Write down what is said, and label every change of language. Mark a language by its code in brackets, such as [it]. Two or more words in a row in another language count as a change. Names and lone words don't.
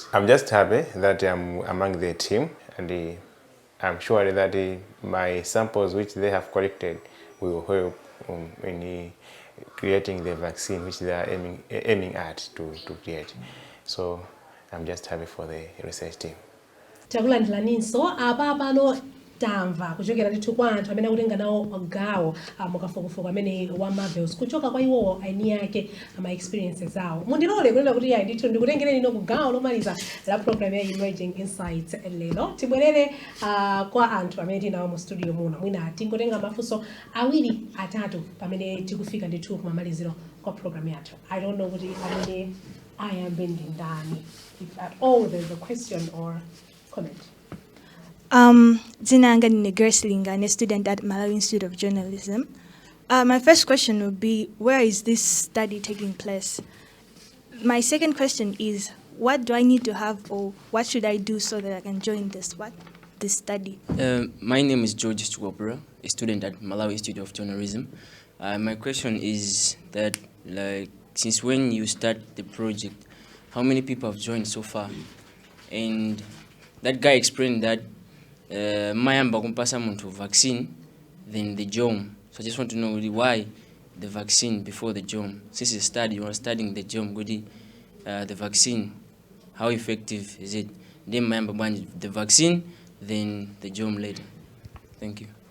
[en] I'm just happy that I'm among the team, and I'm sure that my samples which they have collected will help in creating the vaccine which they are aiming at to create. So I'm just happy for the research team. [ny] takulandilaninso apa pano tamva kuchokera ndithu kwa anthu amene akutenga nawo gawo mukafukufuku amene wa Marvels kuchoka kwa iwowo aini yake ama experiences awo. Mundilole kunena kuti yayi ndithu ndikutengereni no kugawo lomaliza la program ya Emerging Insights lero. Tibwerere kwa anthu amene tinawo mu studio muno. Mwina tingotenga mafunso awiri atatu pamene tikufika ndithu kumamaliziro kwa program yathu. [en] I don't know [ny] kuti amene ayambe ndi ndani. [en] If at all there's a question or comment. [ny] Dzina langa ndine Grace Linga, [en] a student at Malawi Institute of Journalism. My first question would be, where is this study taking place? My second question is, what do I need to have, or what should I do so that I can join this study? My name is George Chukopura, a student at Malawi Institute of Journalism. My question is that, since when you start the project, how many people have joined so far? And that guy explained that [ny] mayamba kumpasa muntu [en] vaccine, then the germ. So I just want to know really why the vaccine before the germ. Since you are studying the germ, the vaccine, how effective is it? Then mayamba the vaccine, then the germ later. Thank you.